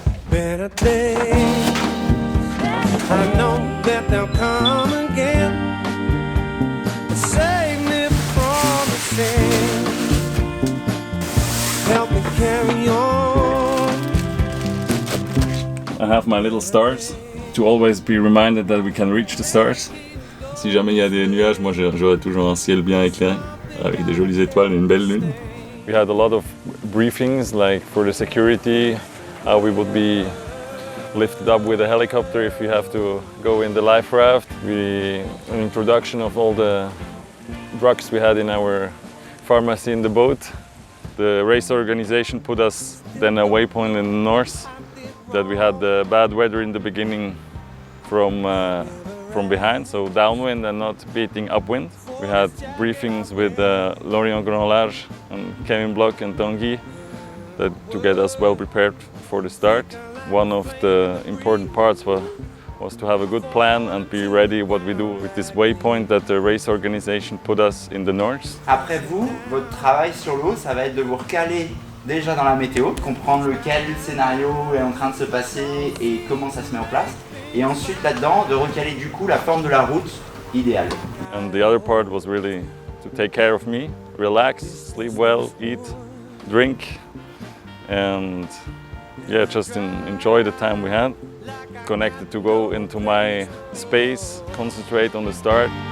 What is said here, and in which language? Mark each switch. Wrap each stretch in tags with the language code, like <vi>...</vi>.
<en>Better days. I know that they'll come again. Save me from the sin. Help me carry on. I have my little stars to always be reminded that we can reach the stars.</en> <fr>Si jamais il y a des nuages, moi j'aurai toujours un ciel bien éclairé avec des jolies étoiles et une belle lune.</fr> <en>We had a lot of briefings, like for the security, how we would be lifted up with a helicopter if we have to go in the life raft. An introduction of all the drugs we had in our pharmacy in the boat. The race organization put us then a waypoint in the north, that we had the bad weather in the beginning from behind, so downwind and not beating upwind. We had briefings with Lorient Grand Large and Kevin Bloch and Tanguy to get us well prepared for the start. One of the important parts was to have a good plan and be ready what we do with this waypoint that the race organization put us in the north.</en> <fr>Après vous, votre travail sur l'eau, ça va être de vous recaler déjà dans la météo, comprendre lequel scénario est en train de se passer et comment ça se met en place. Et ensuite là-dedans, de recaler du coup la forme de la route idéale.</fr> <en>And the other part was really to take care of me, relax, sleep well, eat, drink, and yeah, just enjoy the time we had. Connected to go into my space, concentrate on the start.</en>